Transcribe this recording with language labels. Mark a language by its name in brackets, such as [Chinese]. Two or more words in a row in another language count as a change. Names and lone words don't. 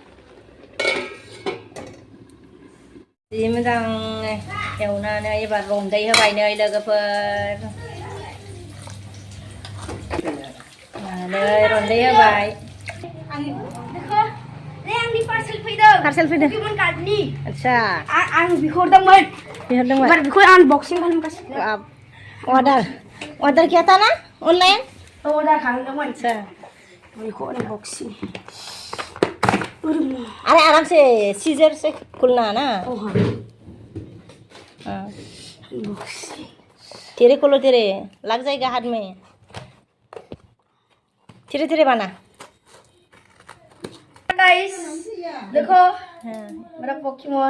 [Bodo] जि मोजां एवनानै एबार रन्दै होबाय नै लोगोफोर। नै रन्दै होबाय। पार्सेल फैदों आदसा। आं बिहरदोंमोन बेखौ आनबक्सिं खालामगासिनो। [Hindi] ऑर्डर किया था ना ऑनलाइन? [Bodo] ऑर्डर खालामदोंमोन। [Hindi] अच्छा, [Bodo] बेखौ अनबक्सिं। [Hindi] अरे आराम से सीजर से खुलना ना। धीरे खोलो, धीरे लग जाएगा हाथ में। धीरे धीरे बना। गाइस देखो मेरा पोकेमोन।